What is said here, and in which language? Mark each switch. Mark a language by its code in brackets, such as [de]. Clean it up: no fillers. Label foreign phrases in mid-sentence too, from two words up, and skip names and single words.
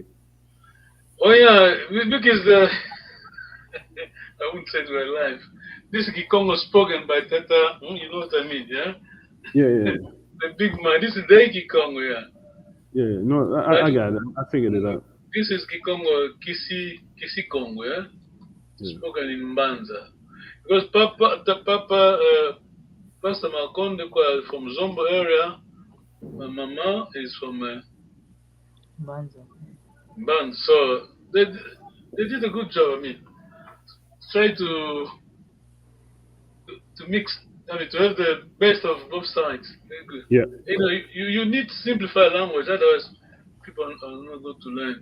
[en] Oh yeah, because the I wouldn't say it my life. This Kikongo spoken by Tata. You know what I mean, yeah? Yeah. The big man. This is the Kikongo, yeah. Yeah. No, But I got it. I figured it out. this is Kikongo Kisi Kongo, yeah? Yeah. Spoken in Mbanza. Because Papa Pastor Makonde from Zombo area. My mama is from Banza. Mbanza. So they did a good job. I mean, try to mix. I mean, to have the best of both sides. Very good. Yeah. You know, you need to simplify language, otherwise people are not going to learn.